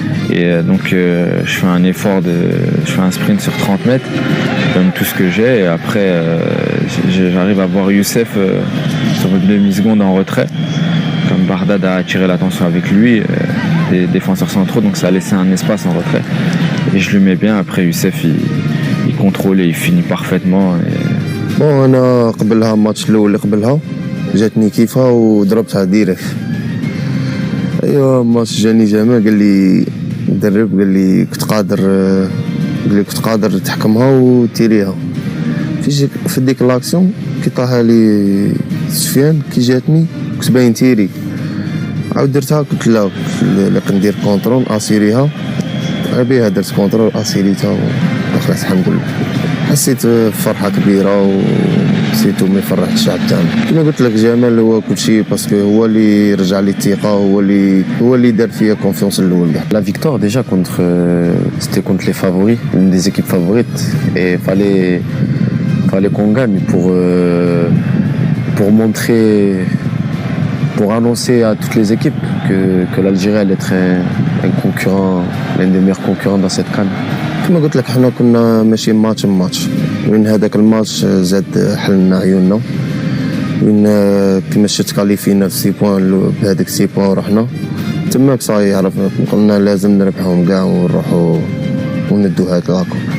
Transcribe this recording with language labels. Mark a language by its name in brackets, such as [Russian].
[French] Et donc je fais un effort, je fais un sprint sur 30 mètres, je donne tout ce que j'ai et après j'arrive à voir Youssef sur une demi-seconde en retrait. Comme Bardad a attiré l'attention avec lui, des défenseurs centraux, donc ça a laissé un espace en retrait. Et je lui mets bien, après Youssef il contrôle et il finit parfaitement. [Arabic] بون انا قبلها الماتش الاول اللي قبلها جاتني كيفها وضربتها ديريكت ايوا ماتش جاني جمال قال لي مدرب قال لي كنت قادر تحكمها وتيريها في ديك لاكسيون كي طاها لي سفيان كي جاتني كنت باين تيري عاود درتها قلت لا ندير كونترول اسيريها بها درت كونترول اسيريتها ودخلت الحمد لله حسيت بفرحه كبيره وسيتو ما يفرح الشعب تاعنا كما قلت لك جمال هو كلشي باسكو هو اللي رجع لي الثقه هو اللي دار فيا كونفيونس الاول كاع. [French] La victoire déjà c'était contre les favoris, une des équipes favorites et fallait qu'on gagne pour montrer, pour annoncer à toutes les équipes que l'Algérie allait être un concurrent, l'un des meilleurs concurrents dans cette CAN. [Arabic] كما قلت لك حنا كنا ماشي ماتش وين هذاك الماتش زاد حلنا عيوننا وين كما شفت كاليفينا في سي بوان بهذاك سي بوان ورحنا تماك صاي عرفنا قلنا لازم نربحهم كاع ونروحوا وندو هذاك لاكو.